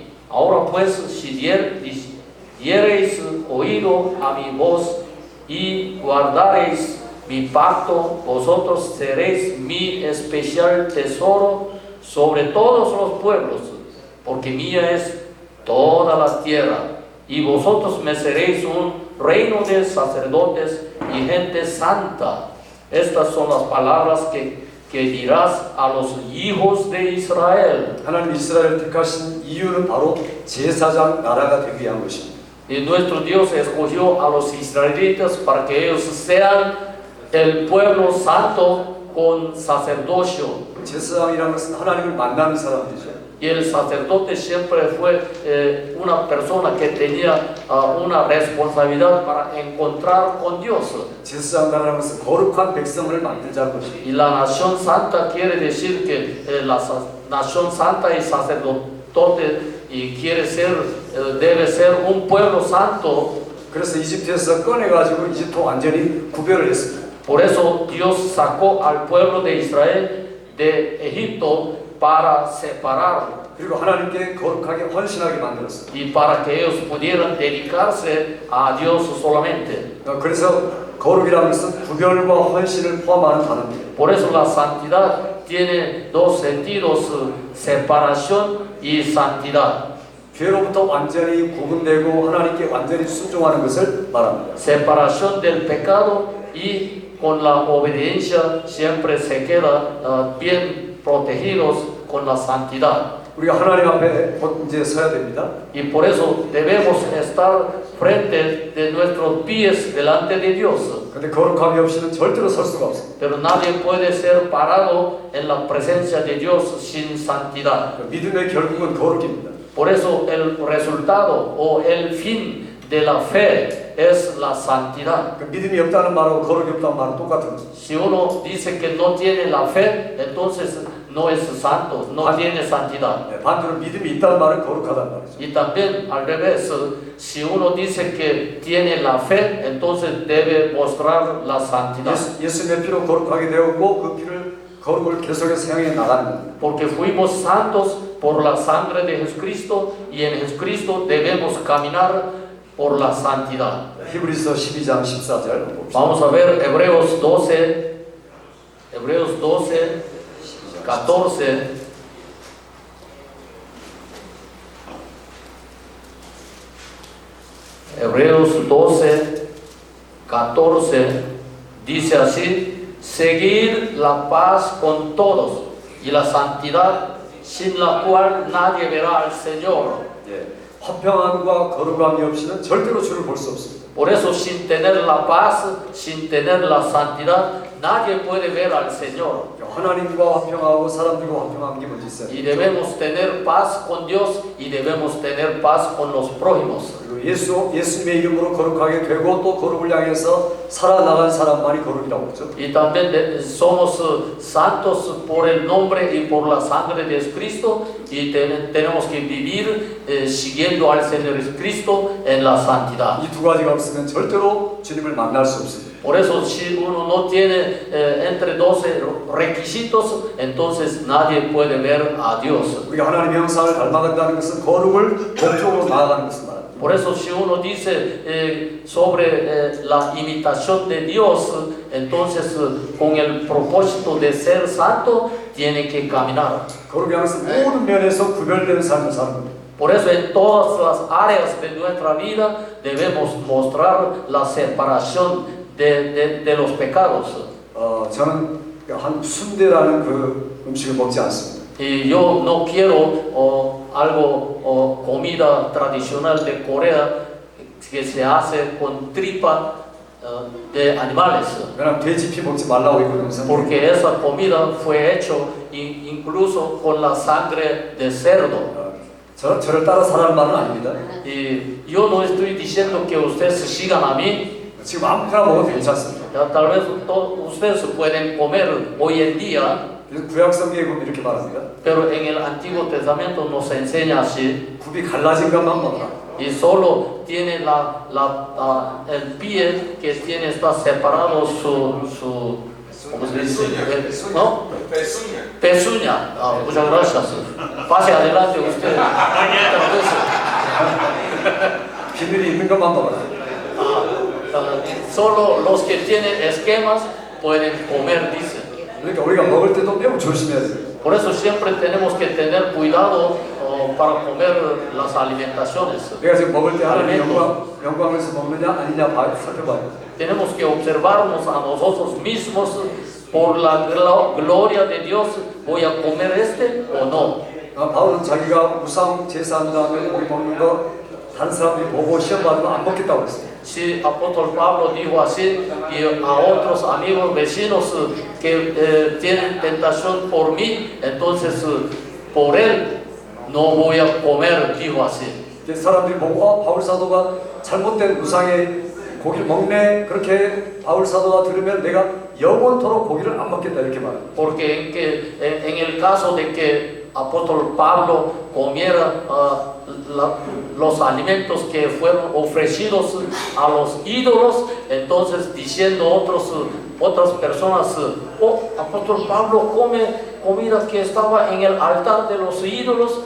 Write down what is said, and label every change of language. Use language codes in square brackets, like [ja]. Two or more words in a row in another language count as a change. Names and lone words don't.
[es] Ahora pues, si diereis oído a mi voz y guardareis mi pacto, vosotros seréis mi especial tesoro sobre todos los pueblos, porque mía es toda la tierra, y vosotros me seréis un reino de sacerdotes y gente santa. Estas son las palabras que dirás a los hijos de Israel. [ko] 하나님 이스라엘을 택하신 이유는 바로 제사장 나라가 되기 위한 것입니다. [es] Y nuestro Dios escogió a los israelitas para que ellos sean el pueblo santo con sacerdocio. [ko] 제사장이라는 것은 하나님을 만나는 사람들이죠. [es] Y el sacerdote siempre fue una persona que tenía una responsabilidad para encontrar con Dios. [ko] 제사장 나라는 것은 거룩한 백성을 만들자는 것입니다. [es] Y la nación santa quiere decir que la nación santa y sacerdote y quiere ser, debe ser un pueblo santo. [ko] 그래서 이집트에서 꺼내가지고 이집트 완전히 구별을 했습니다. [es] Por eso Dios sacó al pueblo de Israel de Egipto para separarlo [ko] 그리고 하나님께 거룩하게 헌신하게 만들었어요. [es] y para que ellos pudieran dedicarse a Dios solamente. [ko] 그래서 거룩이라는 것은 구별과 헌신을 포함하는 단어입니다. [es] Por eso la santidad tiene dos sentidos: separación y santidad. [ko] 죄로부터 완전히 구분되고 하나님께 완전히 순종하는 것을 말합니다. [es] Separación del pecado y con la obediencia siempre se queda bien protegidos con la santidad. [ko] 우리가 하나님 앞에 곧 이제 서야 됩니다. [es] Y por eso debemos estar frente de nuestros pies delante de Dios. [ko] 근데 거룩함이 없이는 절대로 설 수가 없습니다. [es] Pero nadie puede ser parado en la presencia de Dios sin santidad. [ko] 믿음의 결국은 거룩입니다. [es] Por eso el resultado o el fin de la fe es la santidad. [ko] 믿음이 없다는 말하고 거룩이 없다는 말은 똑같은 것입니다. [es] Si uno dice que no tiene la fe, entonces no es santo, no tiene santidad. [ko] 반대로 믿음이 있다는 말은 거룩하다는 말이죠. [es] Y también al revés, si uno dice que tiene la fe, entonces debe mostrar la santidad. [ko] 예수님의 피로 거룩하게 되었고 그 피를 거룩을 계속해서 향해 나가는 겁니다. [es] Porque fuimos santos por la sangre de Jesucristo y en Jesucristo debemos caminar por la santidad. [ko] 히브리서 12장 14절 [es] Vamos a ver Hebreos 12, 14. Hebreos 12, 14 dice así: seguir la paz con todos y la santidad, sin la cual nadie verá al Señor. [ko] 화평함과 거룩함이 없이는 절대로 주를 볼 수 없습니다. [es] Por eso, sin tener la paz, sin tener la santidad, nadie puede ver al Señor. [ko] 하나님과 화평하고 사람들과 화평한 게 먼저 있어요. [es] Y debemos tener paz con Dios y debemos tener paz con los prójimos. [ko] 그리고 그 예수님의 이름으로 거룩하게 되고 또 거룩을 향해서 살아나간 사람만이 거룩이라고 그러죠. [es] Y también somos santos por el nombre y por la sangre de Jesucristo y tenemos que vivir siguiendo al Señor Jesucristo en la santidad. [ko] 이 두 가지가 없으면 절대로 주님을 만날 수 없습니다. [es] Por eso si uno no tiene entre 12 requisitos, entonces nadie puede ver a Dios. [ko] 우리가 하나님의 형상을 닮아간다는 것은 거룩을 목적으로 나아가는 것을 말합니다. [es] Por eso si uno dice sobre la imitación de Dios, entonces con el propósito de ser santo, tiene que caminar. [ko] 거룩을 향해서 모든 면에서 구별된 삶을 사는 겁니다. [es] Por eso en todas las áreas de nuestra vida debemos mostrar la separación de los pecados. [ko] 저는 한 순대라는 그 음식을 먹지 않습니다. [es] Y yo no quiero algo comida tradicional de Corea que se hace con tripa de animales. [ko] 왜냐하면 돼지 피 먹지 말라고 했거든요. [es] Porque esa comida fue hecho incluso con la sangre de cerdo. [ko] 저를 따라 살아는 말은 아닙니다. [es] Y yo no estoy diciendo que ustedes sigan a mí. [ko] 지금 아무거나 먹어도 괜찮습니다. [es] Ya, tal vez ustedes pueden comer hoy en día, [ko] 그래서 구약 성경에 보면 이렇게 말합니다. [es] pero en el Antiguo Testamento nos enseña así. [ko] 굽이 갈라진 것만 먹어라. [es] Y solo tiene el pie que está separado ¿cómo se dice? ¿No? Pezuña. Muchas gracias. Pase adelante usted. [ko] 비늘이 있는 것만 먹어라. [es] Solo los que tienen esquemas pueden comer, dice. [ko] 그러니까 우리가 먹을 때도 매우 조심해야 돼요. [es] Por eso siempre tenemos que tener cuidado para comer las alimentaciones. [ko] 내가 지금 먹을 때 하나님의 영광에서 먹느냐 아니냐 살펴봐야 돼요. [es] Tenemos que observarnos a nosotros mismos por la gloria de Dios. ¿Voy a comer o no? [ko] 바울은 자기가 우상 제사한 다음에 우리 먹는 거 다른 사람들이 보고 시험 받으면 안 먹겠다고 했어요. [es] Si apóstol Pablo dijo así y a otros amigos vecinos que tienen tentación por mí, entonces por él no voy a comer, dijo así. [ko] 사람들이 보고 바울 사도가 잘못된 우상의 고기를 먹네 그렇게 바울 사도가 들으면 내가 영원토록 고기를 안 먹겠다 이렇게 말합니다. [es] Porque en el caso de que apóstol Pablo comiera los alimentos que fueron ofrecidos a los ídolos, entonces diciendo otras personas, apóstol Pablo come comida que estaba en el altar de los ídolos.